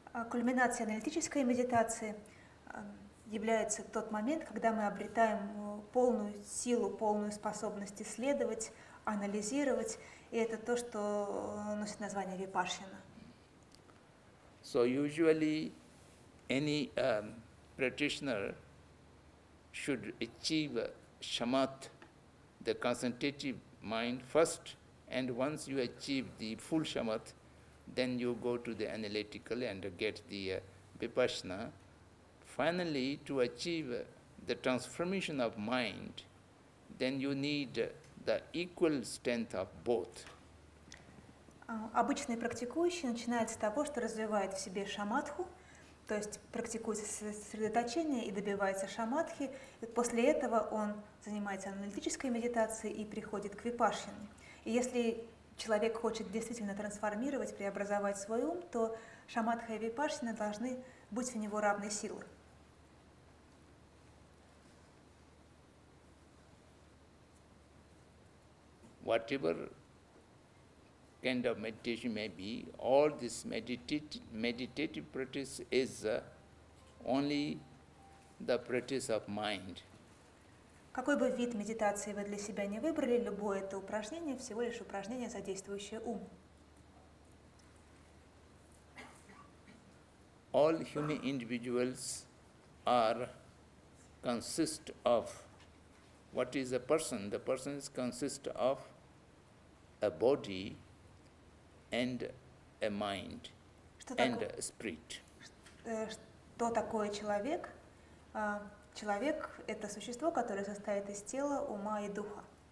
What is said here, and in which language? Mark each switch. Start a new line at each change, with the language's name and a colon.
Russian: Кульминацией аналитической медитации является тот момент, когда мы обретаем полную силу, полную способность исследовать, анализировать, и это то, что носит название випашшана.
English: So usually any practitioner should achieve shamat, the concentrative mind first, and once you achieve the full shamat, then you go to the analytical and get the vipassana. Finally, to achieve the transformation of mind, then you need the equal strength of both.
Russian: Обычный практикующий начинает с того, что развивает в себе шаматху, то есть практикует сосредоточение и добивается шаматхи. И после этого он занимается аналитической медитацией и приходит к випашшане. И если человек хочет действительно трансформировать, преобразовать свой ум, то шаматха и випашшана должны быть у него равной силы.
English: Whatever kind of meditation may be, all this meditative practice is only the practice of mind.
Russian: Какой бы вид медитации вы для себя не выбрали, любое это упражнение всего лишь упражнение, задействующее ум.
English: All human individuals consist of, what is a person? The person consists of a body and a mind and a spirit.
Russian: Что такое человек? Человек – это существо, которое состоит из тела, ума и духа.